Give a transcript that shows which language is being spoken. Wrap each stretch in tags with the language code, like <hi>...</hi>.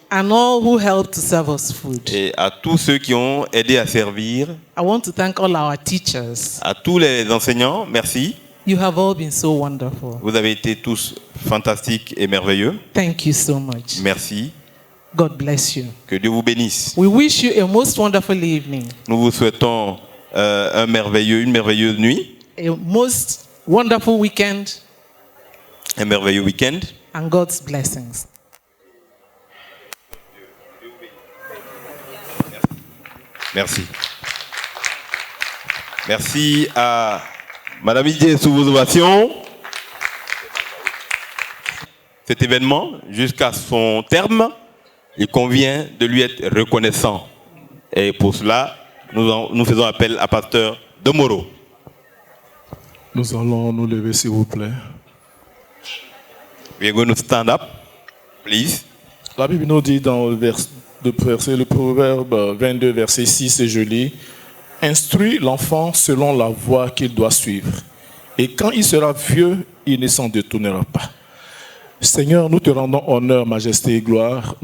<en>And all who helped to serve us food.</en> <fr>Et à tous ceux qui ont aidé à servir.</fr> <en>I want to thank all our teachers.</en> <fr>À tous les enseignants, merci.</fr> <en>You have all been so wonderful.</en> <fr>Vous avez été tous fantastiques et merveilleux.</fr> <en>Thank you so much.</en> <fr>Merci.</fr> <en>God bless you.</en> <fr>Que Dieu vous bénisse.</fr> <en>We wish you a most wonderful evening.</en> <fr>Nous vous souhaitons une merveilleuse nuit.</fr> <en>A most wonderful weekend.</en> <fr>Un merveilleux week-end.</fr> <en>And God's blessings.</en> <fr>Merci. Merci à Madame Idié sous vos ovations. Cet événement, jusqu'à son terme, il convient de lui être reconnaissant. Et pour cela, nous faisons appel à Pasteur Domoro. Nous allons nous lever, s'il vous plaît.</fr> <en>We are going to stand up, please.</en> <fr>La Bible nous dit dans le Proverbe 22, verset 6, et je lis, « Instruis l'enfant selon la voie qu'il doit suivre, et quand il sera vieux, il ne s'en détournera pas. » Seigneur, nous te rendons honneur, majesté et gloire.</fr>